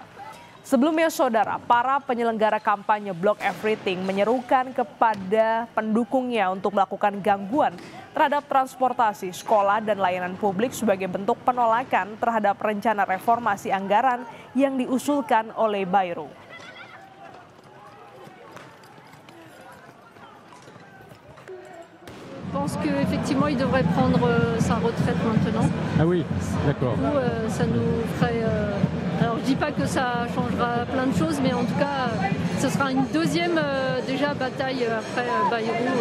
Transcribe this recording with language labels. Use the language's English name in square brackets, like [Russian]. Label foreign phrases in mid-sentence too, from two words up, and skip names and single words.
[Indonesian] Sebelumnya saudara, para penyelenggara kampanye Block Everything menyerukan kepada pendukungnya untuk melakukan gangguan terhadap transportasi, sekolah, dan layanan publik sebagai bentuk penolakan terhadap rencana reformasi anggaran yang diusulkan oleh Bayrou. [French] Je pense qu'effectivement, il devrait prendre sa retraite maintenant. Ah oui, d'accord. Du coup, ça nous ferait... Alors, je dis pas que ça changera plein de choses, mais en tout cas, ce sera une deuxième déjà bataille après Bayrou.